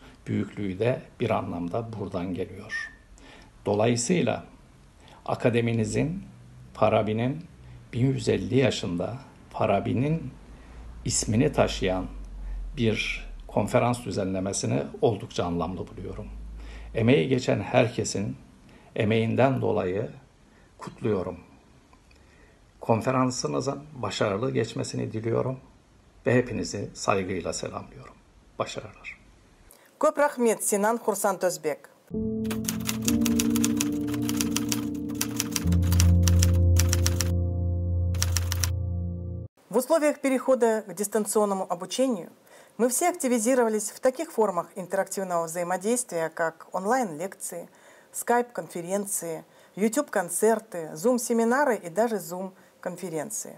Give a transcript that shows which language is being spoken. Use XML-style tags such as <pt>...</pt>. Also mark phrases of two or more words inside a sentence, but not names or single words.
<tr>Büyüklüğü de bir anlamda buradan geliyor. Dolayısıyla akademinizin Farabi'nin 1150 yaşında Farabi'nin ismini taşıyan bir konferans düzenlemesini oldukça anlamlı buluyorum. Emeği geçen herkesin emeğinden dolayı kutluyorum. Konferansınızın başarılı geçmesini diliyorum ve hepinizi saygıyla selamlıyorum. Başarılar.</tr> <kk>Көп рахмет, Синан Хурсан Тозбек.</kk> <ru>В условиях перехода к дистанционному обучению мы все активизировались в таких формах интерактивного взаимодействия, как онлайн-лекции, скайп-конференции, YouTube-концерты, Zoom-семинары и даже Zoom-конференции.</ru>